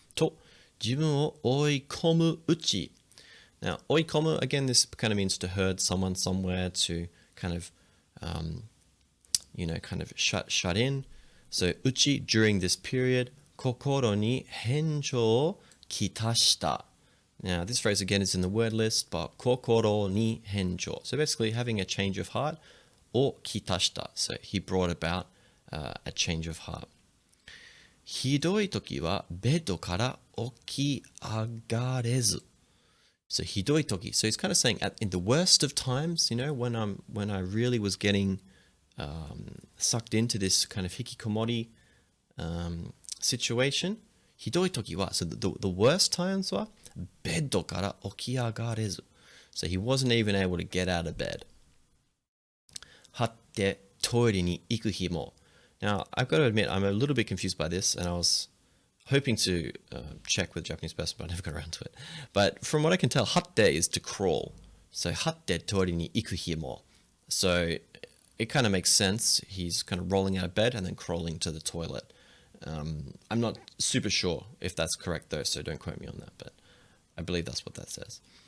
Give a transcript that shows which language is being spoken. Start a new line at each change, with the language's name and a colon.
Japanese: と、自分を追い込むうち.
English: Now, 追い込む, again, this kind of means to herd someone somewhere, to kind of, kind of shut in. So, うち, during this period,
Japanese: 心に返上をきたした.
English: Now, this phrase again is in the word list, but
Japanese: 心に返上.
English: So basically having a change of heart,
Japanese: をきたした.
English: So he brought about a change of heart.
Japanese: ひどい時はベッドから起き上がれず.
English: So
Japanese: ひどい時.
English: So he's kind of saying in the worst of times, when I really was getting sucked into this kind of hikikomori situation,
Japanese: ひどい時は,
English: so the worst times
Japanese: はベッドから起き上がれず.
English: So he wasn't even able to get out of bed.
Japanese: はってトイレに行く日も.
English: Now, I've got to admit, I'm a little bit confused by this, and I was hoping to check with a Japanese person, but I never got around to it. But from what I can tell, はって is to crawl. So
Japanese: はってトイレに行く日も.
English: So it kind of makes sense. He's kind of rolling out of bed and then crawling to the toilet. I'm not super sure if that's correct though, so don't quote me on that, but I believe that's what that says.